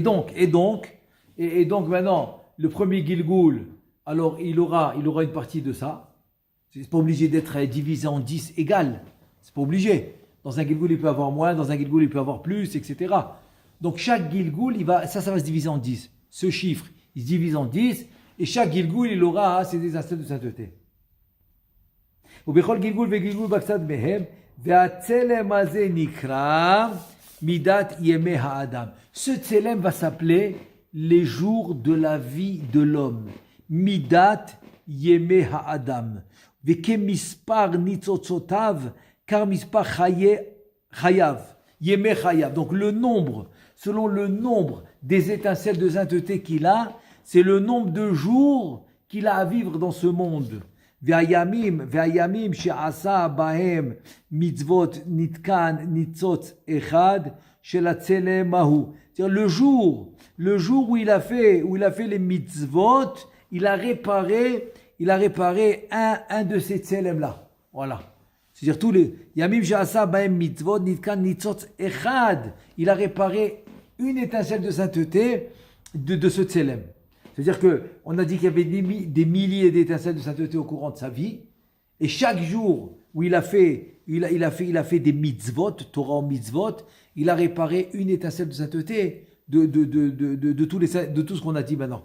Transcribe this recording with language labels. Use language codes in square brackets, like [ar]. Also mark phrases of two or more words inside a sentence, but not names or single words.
[fr] Et donc, Et donc maintenant, le premier Gilgoul, alors il aura une partie de ça. C'est pas obligé d'être divisé en 10 égales. C'est pas obligé. Dans un Gilgoul, il peut avoir moins, dans un Gilgoul, il peut avoir plus, etc. Donc chaque Gilgoul, ça va se diviser en 10. Ce chiffre, il se divise en 10, et chaque Gilgoul, il aura ses étincelles de sainteté. [he] ובכל גלגול וגלגול בקצת מהם, והצלם הזה נקרא מידת ימי האדם. [fr] Ce tselem va s'appeler les jours de la vie de l'homme. [he] מידת ימי האדם. וכמספר ניצוצותיו, car מספר חייו. ימי חייו. [fr] Donc le nombre, selon le nombre des étincelles de sainteté qu'il a, c'est le nombre de jours qu'il a à vivre dans ce monde. [he] והימים שעשה בהם מצוות נתקן ניצוץ אחד של הצלם ההוא. [fr] C'est-à-dire le jour où il a fait les mitzvot, il a réparé un de ces tselem là. Voilà. C'est-à-dire tous les [he] ימים שעשה בהם מצוות נתקן ניצוץ אחד, [fr] il a réparé une étincelle de sainteté de ce tselem. C'est-à-dire qu'on a dit qu'il y avait des milliers d'étincelles de sainteté au courant de sa vie, et chaque jour où il a fait des mitzvot, Torah en mitzvot, il a réparé une étincelle de sainteté de tout ce qu'on a dit maintenant.